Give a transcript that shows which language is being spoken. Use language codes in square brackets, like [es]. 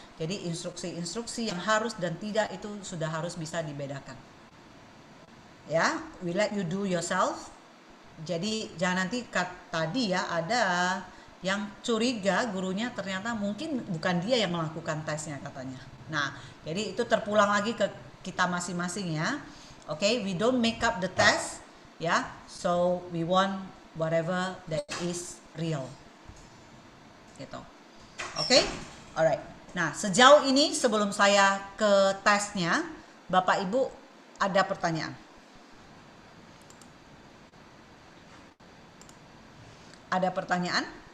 [id] Jadi instruksi-instruksi yang harus dan tidak itu sudah harus bisa dibedakan. Ya, [en] we let you do yourself. [id] Jadi jangan nanti tadi ya ada yang curiga gurunya ternyata mungkin bukan dia yang melakukan tesnya katanya. Nah, jadi itu terpulang lagi ke kita masing-masing ya. Oke, okay? [en] We don't make up the test ya. So we want whatever that is real. Gitu. Oke? Okay? Alright. [id] Nah, sejauh ini sebelum saya ke tesnya, Bapak Ibu ada pertanyaan? Ada pertanyaan?